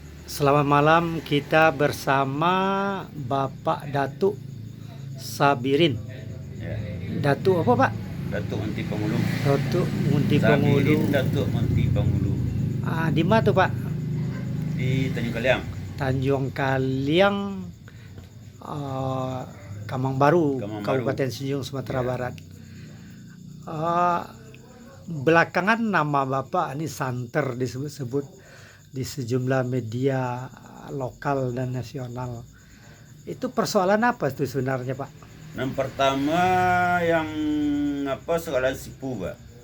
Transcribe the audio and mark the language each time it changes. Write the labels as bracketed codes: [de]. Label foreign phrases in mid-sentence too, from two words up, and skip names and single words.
[id] Selamat malam, kita bersama Bapak Datuk Sabirin. Ya, Datuk apa Pak? Datuk Monti Pangulu. Datuk Munti Pengulu. Sabirin Datuk Monti Pangulu Di mana tuh Pak? di Tanjung Kaliang. Tanjung Kaliang, ah, Kamang Baru, Kamang Baru. Kabupaten Senyum, Sumatera Ya. Barat. Belakangan nama Bapak ini santer disebut-sebut di sejumlah media lokal dan nasional. Itu persoalan apa itu sebenarnya Pak? Yang pertama yang soalan sipu, Pak.